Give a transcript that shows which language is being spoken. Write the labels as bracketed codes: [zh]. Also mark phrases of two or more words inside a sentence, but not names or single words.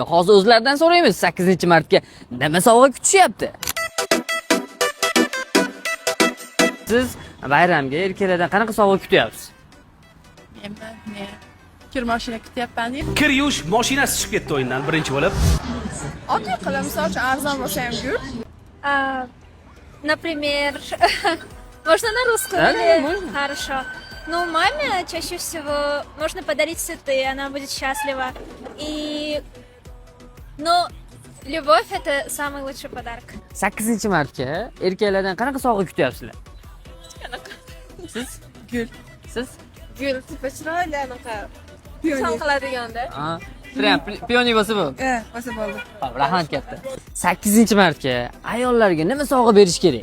[uz] Hozir o'zlaridan so'raymiz. 8-martga nima sovg'a kutishyapti? Siz bayramga erkaklardan qanaqa sovg'a kutyapsiz? Men kir mashina kutyapman deb. Kir yuvish mashinasi chiqib ketdi o'yindan birinchi bo'lib. Oddiy qilib, misol uchun arzon bo'lsa ham gul. [ru] Например, можно на русском? Да, или- можно. Хорошо. Ну, маме чаще всего можно подарить цветы, она будет счастлива. И, ну, любовь это самый лучший подарок. [uz] 8-martga erkaklardan qanaqa sovg'a kutyapsizlar? Siz? Gul. Siz? Gul tipa chiroyli anaqa. Son qiladiganda. Ha. Prям pionniy bo'lsa bu. Bo'lsa bo'ldi. Xo'p, rahmat katta. 8-martga ayollarga nima sovg'a berish kerak?